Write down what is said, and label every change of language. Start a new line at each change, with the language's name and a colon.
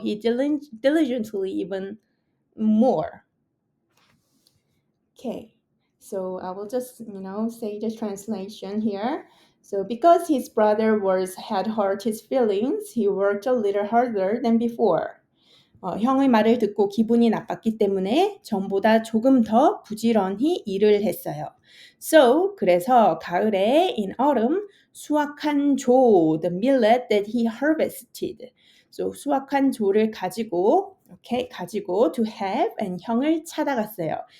English: He diligently even more. Okay, so I will just, say the translation here. So because his brother had hurt his feelings, he worked a little harder than before.
Korean: 형의 말을 듣고 기분이 나빴기 때문에 전보다 조금 더 부지런히 일을 했어요.
English: So,
Korean: 그래서 가을에
English: in autumn
Korean: 수확한 조,
English: the millet that he harvested.
Korean: So 수확한 조를 가지고
English: to have and
Korean: 형을 찾아갔어요.